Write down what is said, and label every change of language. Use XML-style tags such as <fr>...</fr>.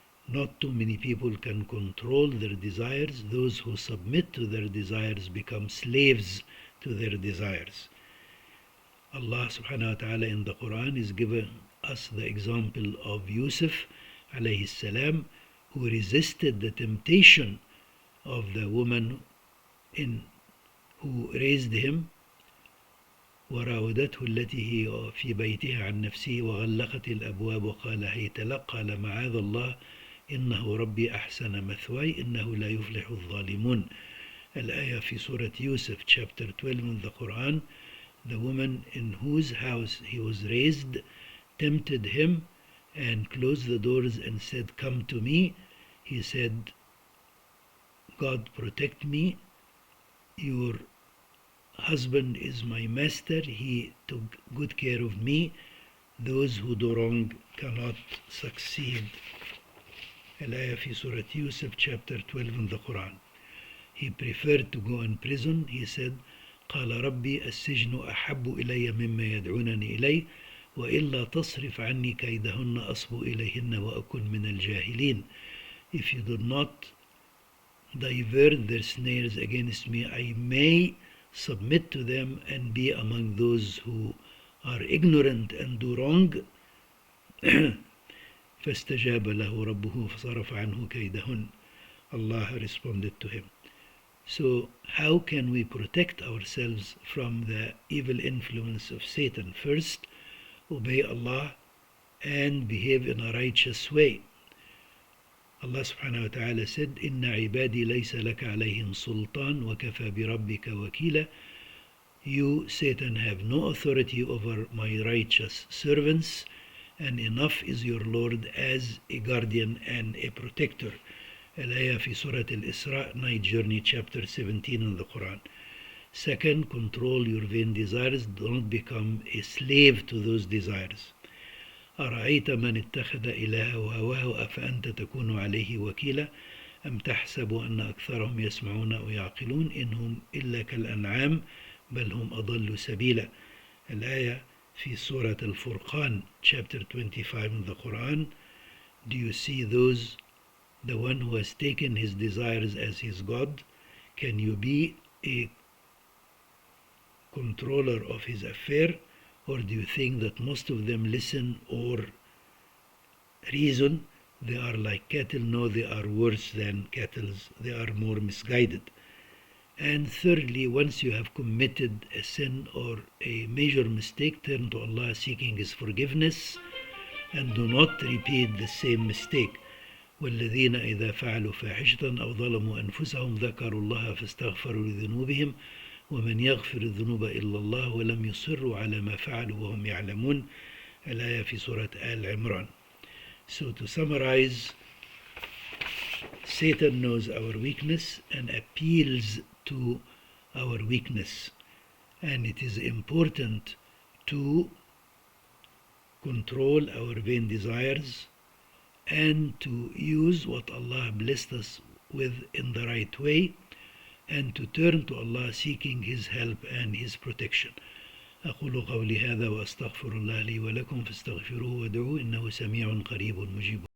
<en>Not too many people can control their desires. Those who submit to their desires become slaves to their desires. Allah subhanahu wa ta'ala in the Quran is giving us the example of Yusuf alayhi salam, who resisted the temptation of the woman who raised him.</en> <ar>وراودته التي هي في بيتها عن نفسه وغلقت الأبواب وقال هيت لك قال معاذ الله إنه ربي أحسن مثواي إنه لا يفلح الظالمون. الآية في سورة يوسف,</ar> <en>chapter 12 in the Quran. The woman in whose house he was raised tempted him and closed the doors and said, come to me. He said, God protect me, your husband is my master, he took good care of me, those who do wrong cannot succeed.</en> <ar>Al-ayah fi Surah Yusuf,</ar> <en>chapter 12 in the Quran. He preferred to go in prison. He said,</en> <ar>قال ربي السجن أحب إلي مما يدعونني إليه وإلا تصرف عني كيدهن أصب إليهن وأكن من الجاهلين.</ar> <en>If you do not divert their snares against me, I may submit to them and be among those who are ignorant and do wrong.</en> <ar>فاستجاب له ربه فصرف عنه كيدهن.</ar> <en>Allah responded to him. So how can we protect ourselves from the evil influence of Satan? First, obey Allah and behave in a righteous way. Allah subhanahu wa ta'ala said,</en> <ar>إِنَّ عِبَادِي لَيْسَ لَكَ عَلَيْهِمْ سُلْطَانٌ وَكَفَى بِرَبِّكَ وَكِيلًا.</ar> <en>You, Satan, have no authority over my righteous servants, and enough is your Lord as a guardian and a protector.</en> <ar>Al-ayah fi Surah Al-Isra,</ar> <en>Night Journey, chapter 17 in the Quran. Second, control your vain desires. Don't become a slave to those desires.</en> <ar>أرأيت من اتخذ إلهه هواه أفأنت تكون عليه وكيلا أم تحسب أن أكثرهم يسمعون أو يعقلون إنهم إلا كالأنعام بل هم أضل سبيلا. الآية في سورة الفرقان,</ar> <en>chapter 25 in the Quran. Do you see those, the one who has taken his desires as his God? Can you be a controller of his affair? Or do you think that most of them listen or reason? They are like cattle. No, they are worse than cattle. They are more misguided. And thirdly, once you have committed a sin or a major mistake, turn to Allah seeking His forgiveness and do not repeat the same mistake.</en> <ar>والذين إذا فعلوا فاحشة أو ظلموا أنفسهم ذكروا الله فاستغفروا لذنوبهم ومن يغفر الذنوب إلا الله ولم يصروا على ما فعلوا وهم يعلمون. الآية في سورة آل عمران.</ar> <en>So to summarize, Satan knows our weakness and appeals to our weakness, and it is important to control our vain desires and to use what Allah blessed us with in the right way, and to turn to Allah seeking His help and His protection.</en> <ar>أقول قولي هذا وأستغفر الله لي ولكم فاستغفروه وادعوه إنه سميع قريب مجيب</ar>